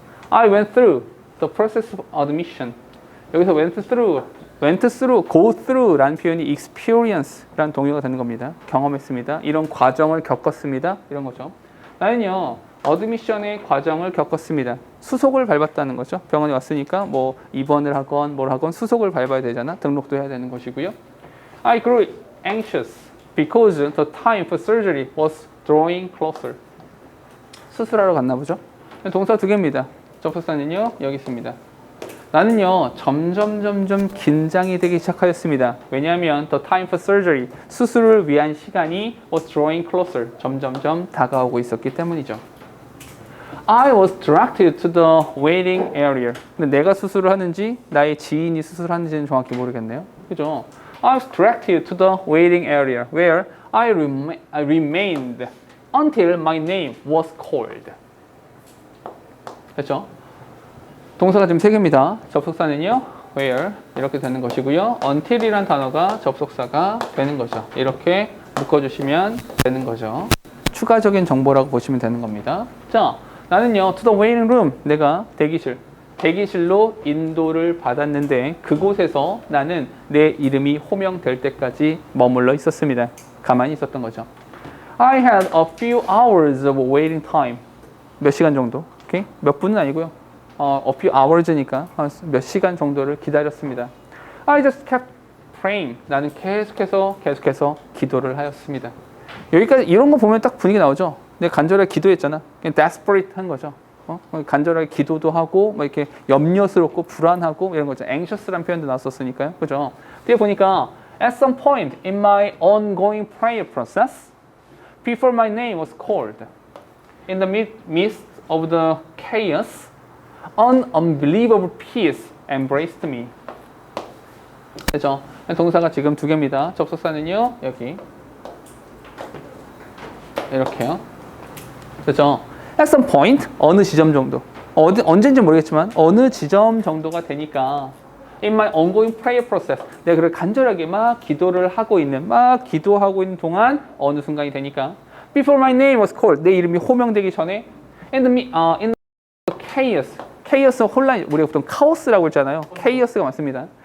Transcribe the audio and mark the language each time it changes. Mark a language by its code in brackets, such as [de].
[en] I went through the process of admission. [ko] 여기서 went through, go through라는 표현이 experience라는 동의어가 되는 겁니다. 경험했습니다. 이런 과정을 겪었습니다. 이런 거죠. 나는요, 어드미션의 과정을 겪었습니다. 수속을 밟았다는 거죠. 병원에 왔으니까 뭐 입원을 하건 뭘 하건 수속을 밟아야 되잖아. 등록도 해야 되는 것이고요. [en] I grew anxious because the time for surgery was drawing closer. [ko] 수술하러 갔나 보죠. 동사 두 개입니다. 접속사는요, 여기 있습니다. 나는요, 점점 긴장이 되기 시작하였습니다. 왜냐하면 [en] the time for surgery, [ko] 수술을 위한 시간이 [en] was drawing closer, [ko] 점점 다가오고 있었기 때문이죠. [en] I was directed to the waiting area. [ko] 근데 내가 수술을 하는지 나의 지인이 수술하는지는 정확히 모르겠네요. 그죠? [en] I was directed to the waiting area where I remained until my name was called. [ko] 됐죠? 동사가 지금 세 개입니다. 접속사는요, where 이렇게 되는 것이고요. until이란 단어가 접속사가 되는 거죠. 이렇게 묶어주시면 되는 거죠. 추가적인 정보라고 보시면 되는 겁니다. 자, 나는요, [en] to the waiting room, [ko] 내가 대기실로 인도를 받았는데 그곳에서 나는 내 이름이 호명될 때까지 머물러 있었습니다. 가만히 있었던 거죠. [en] I had a few hours of waiting time. [ko] 몇 시간 정도? 오케이? 몇 분은 아니고요. a few hours니까 몇 시간 정도를 기다렸습니다. [en] I just kept praying. [ko] 나는 계속해서 기도를 하였습니다. 여기까지 이런 거 보면 딱 분위기 나오죠. 내가 간절하게 기도했잖아. 그냥 desperate 한 거죠. 간절하게 기도도 하고 뭐 이렇게 염려스럽고 불안하고 이런 거죠. anxious라는 표현도 나왔었으니까요. 그죠? 뒤에 보니까 [en] at some point in my ongoing prayer process, before my name was called. In the midst of the chaos, an unbelievable peace embraced me. [ko] 그죠? 동사가 지금 두 개입니다. 접속사는요, 여기. 이렇게요. 그죠? At some point, 어느 지점 정도. 언제인지 모르겠지만, 어느 지점 정도가 되니까, [en] in my ongoing prayer process, [ko] 내가 그걸 간절하게 막 기도를 하고 있는, 막 기도하고 있는 동안, 어느 순간이 되니까, [en] before my name was called, [ko] 내 이름이 호명되기 전에, [en] in the chaos, [ko] chaos 혼란, 우리가 보통 카오스라고 했잖아요. chaos가 맞습니다.